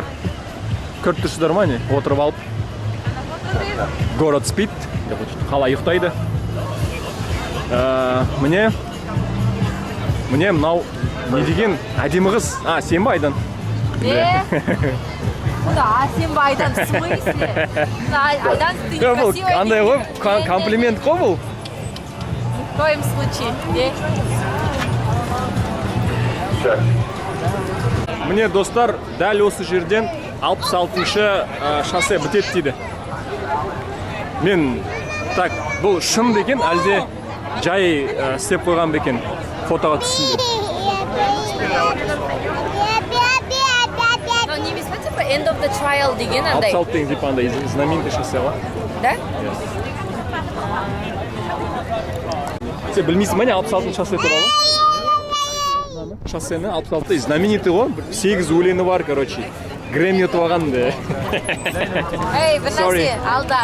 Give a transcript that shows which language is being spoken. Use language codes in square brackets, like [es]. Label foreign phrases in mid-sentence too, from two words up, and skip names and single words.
[kk] Көріп тұрсыздар ма, не? Отырып алып. [ru] Город спит, [kk] қала ұйықтайды. Міне мынау не деген әдемі қыз. Сен ба Айдан? Да, сен ба Айдан, [ru] в смысле? Айдан, ты некрасивая. [kk] Андай ғой, комплимент қой бұл. [ru] В коем случае, [kk] Міне достар, дәл осы жерден 66-шы шоссе бітеді дейді. Мен так, бұл шын бекен, әлде жай істеп қойған бекен фотоға түсінде. Но немесе типа [en] end of the trial [kk] деген андай. 66 деген типа андай [ru] знаменитый шоссе [kk] ғой. Да? Сен білмейсің ма не 66 шоссе туралы? Шоссені 66 знаменитый ғой. 8 өлеңі бар, короче. Грэмми ұтып алған да. Ей, бір нәрсе, алда.